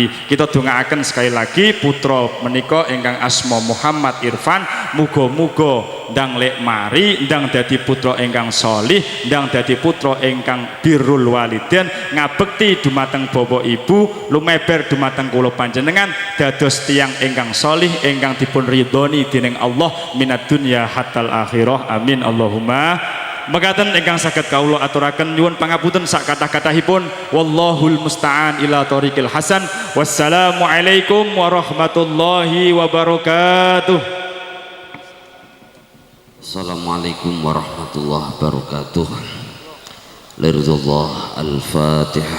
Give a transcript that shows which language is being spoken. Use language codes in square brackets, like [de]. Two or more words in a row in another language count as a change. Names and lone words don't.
[jv] Kita dongaaken [id] sekali lagi [jv] putra menika ingkang asma Muhammad Irfan, muga-muga ndang lek mari, ndang dadi putra ingkang sholih, ndang dadi putra ingkang [ar] بر الوالدين, [jv] ngabekti dumateng bapa ibu, lumeber dumateng kula panjenengan dados tiang ingkang sholih ingkang dipun ridhoni dening Allah [ar] من الدنيا حتى الآخرة. آمين اللهم. [jv] Mekaten ingkang saged kawula aturaken nyuwun pangapunten sak kathah-kathahipun. [ar] والله المستعان إلى طريق الحسن. والسلام عليكم ورحمة الله وبركاته. السلام عليكم ورحمة الله وبركاته. لرضا الله الفاتحة.